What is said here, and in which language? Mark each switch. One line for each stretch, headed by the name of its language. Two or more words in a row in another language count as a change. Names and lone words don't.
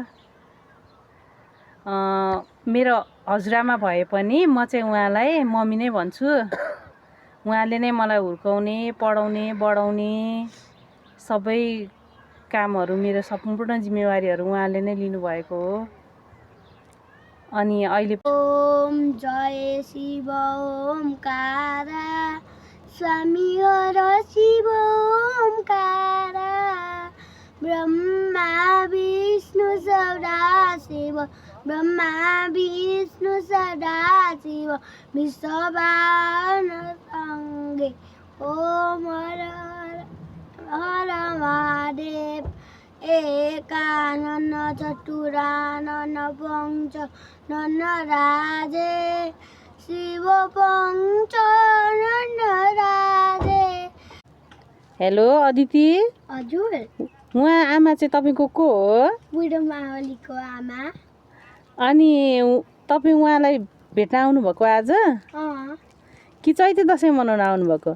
Nepali: मेरो हजुरआमा भए पनि म चाहिँ उहाँलाई मम्मी नै भन्छु। उहाँले नै मलाई हुर्काउने, पढाउने, बढाउने सबै कामहरू, मेरो सम्पूर्ण जिम्मेवारीहरू उहाँले नै लिनुभएको हो। अनि अहिले
Hindi: ओम जय शिव ओमकार स्वामी हर शिव ओमकार ब्रह्मा विष्णु सदाशिव ब्रह्मा विष्णु सदाशिव विश्वभान संगे ओम हर हर महादेव एकानन चतुरानन पंच नन राजे शिव पंच नन राजे।
Nepali: हेलो अदिति। हजुर, उहाँ आमा चाहिँ तपाईँको को हो? बुढो मावलीको आमा। अनि तपाईँ उहाँलाई भेट्न आउनुभएको आज कि चैते दसैँ मनाउन आउनुभएको?